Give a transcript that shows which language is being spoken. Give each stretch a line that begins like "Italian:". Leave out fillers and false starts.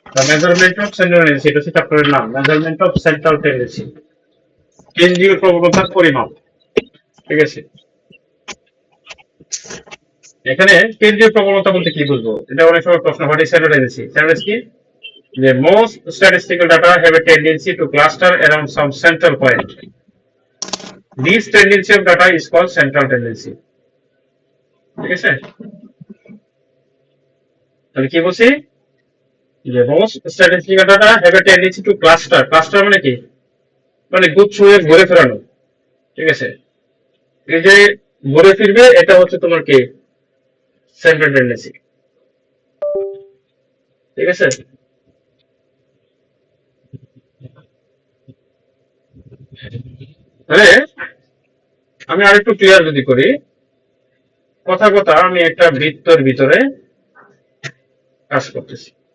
Bangla: Measurement of central tendency, এটা হচ্ছে চ্যাপ্টারের নাম, মেজারমেন্ট অফ সেন্ট্রাল টেন্ডেন্সি, কেন্দ্রীয় প্রবণতার পরিমাপ। ঠিক আছে, এখানে কেন্দ্রীয় প্রবণতা বলতে কি বুঝবো, এটা অনেক সময় প্রশ্ন হয়। সেন্ট্রাল টেন্ডেন্সি, সেন্ট্রাল কি?
English: The most statistical data have a tendency to cluster around some central point. This tendency of data is called central tendency.
Bangla: ঠিক আছে, তাহলে কি বলছি?
English: যে most statistical data have a tendency to cluster.
Bangla: Cluster মানে কি? মানে গুচ্ছ হয়ে ঘুরে ফেরানো। ঠিক আছে, এই যে ঘুরে ফিরবে, এটা হচ্ছে তোমার কি সেন্ট্রাল টেন্ডেন্সি। ঠিক আছে, তাহলে আমি আরেকটু ক্লিয়ার যদি করি, কথা কথা আমি একটা বৃত্তর ভিতরে কাজ করতেছি।